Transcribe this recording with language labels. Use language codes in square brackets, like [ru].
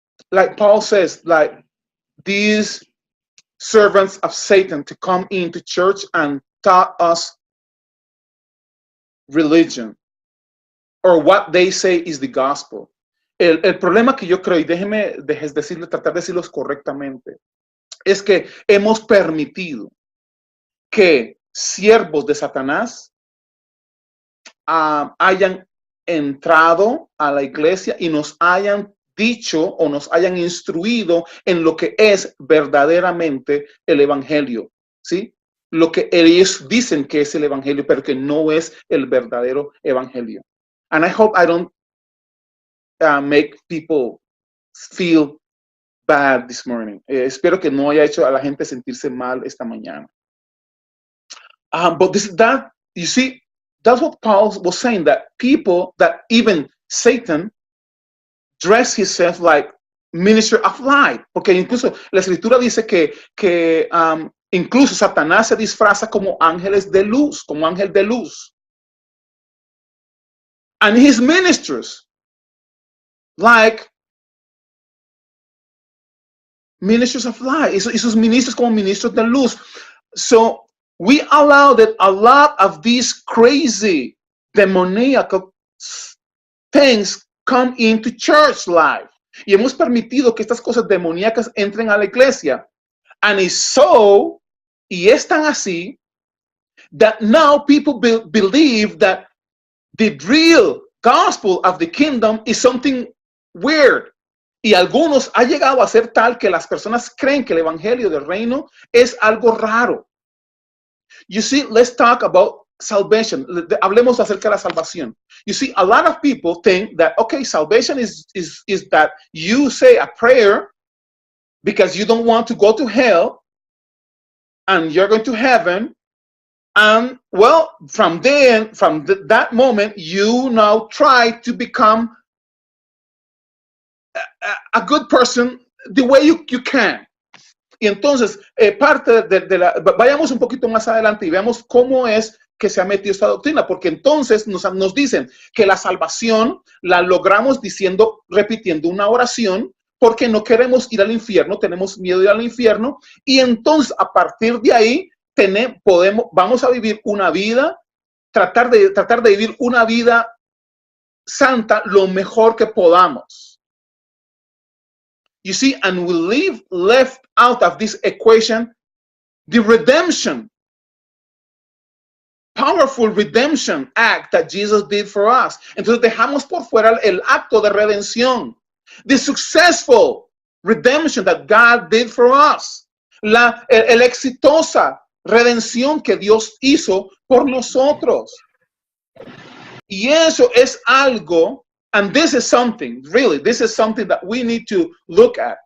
[en] Like Paul says, like these servants of Satan to come into church and taught us religion, or what they say is the gospel. [es] El problema que yo creo, y tratar de decirlos correctamente, es que hemos permitido que siervos de Satanás hayan entrado a la iglesia y nos hayan dicho o nos hayan instruido en lo que es verdaderamente el evangelio, ¿sí? Lo que ellos dicen que es el evangelio, pero que no es el verdadero evangelio. [en] And I hope I don't make people feel bad this morning. [es] Espero que no haya hecho a la gente sentirse mal esta mañana. [en] But you see, that's what Paul was saying, that people, that even Satan dress himself like minister of light, [es] porque incluso la escritura dice que incluso Satanás se disfraza como ángeles de luz, como ángel de luz. [en] And his ministers, like ministers of light, [es] y sus ministros como ministros de luz. [en] So we allow that a lot of these crazy demoniacal things come into church life. [es] Y hemos permitido que estas cosas demoníacas entren a la iglesia. [en] And it's so, [es] y es tan así, [en] that now people believe that the real gospel of the kingdom is something weird. [es] Y algunos ha llegado a ser tal que las personas creen que el evangelio del reino es algo raro. [en] You see, let's talk about salvation. [es] Hablemos acerca de la salvación. [en] You see, a lot of people think that, okay, salvation is that you say a prayer because you don't want to go to hell and you're going to heaven. And well, from then, that moment, you now try to become a good person the way you can. [es] Y entonces, parte de la, vayamos un poquito más adelante y veamos cómo es que se ha metido esta doctrina, porque entonces nos dicen que la salvación la logramos repitiendo una oración, porque no queremos ir al infierno, tenemos miedo de ir al infierno, y entonces a partir de ahí vamos a vivir una vida, tratar de vivir una vida santa lo mejor que podamos. [en] You see, and we left out of this equation the redemption, powerful redemption act that Jesus did for us. [es] Entonces dejamos por fuera el acto de redención, [en] the successful redemption that God did for us, [es] la exitosa redención que Dios hizo por nosotros. Y eso es algo, [en] and this is something, really, this is something that we need to look at.